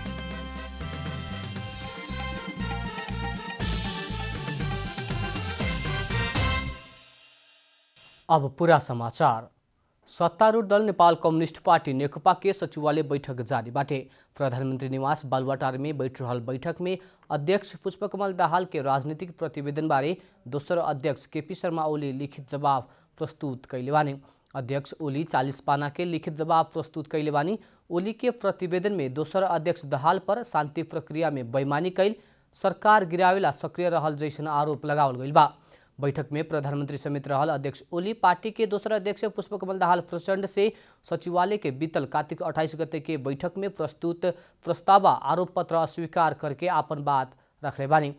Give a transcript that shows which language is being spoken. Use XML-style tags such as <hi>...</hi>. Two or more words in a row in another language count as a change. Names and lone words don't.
<bho>अब पूरा समाचार। सत्तारूढ़ दल नेपाल कम्युनिस्ट पार्टी नेकपा के सचिवालय बैठक जारी बाटे। प्रधानमंत्री निवास बालुवाटार में बैठ रहल बैठक में अध्यक्ष पुष्पकमल दाहाल के राजनीतिक प्रतिवेदन बारे दोसर अध्यक्ष केपी शर्मा ओली लिखित जवाब प्रस्तुत कैले बानी। अध्यक्ष ओली 40 पाना के लिखित जवाब प्रस्तुत कैले बानी। ओली के प्रतिवेदन में दोसर अध्यक्ष दाहाल पर शांति प्रक्रिया में बेईमानी कैल, सरकार गिरावेला सक्रिय रहल जैसन आरोप लगावल गइल बा। बैठक में प्रधानमंत्री समेत रहल अध्यक्ष ओली पार्टी के दोसर अध्यक्ष पुष्पकमल दाहाल प्रचंड से सचिवालय के बीतल कार्तिक 28 गते के बैठक में प्रस्तुत प्रस्ताव आरोप पत्र अस्वीकार करके आपन बात रखले बानी।</bho>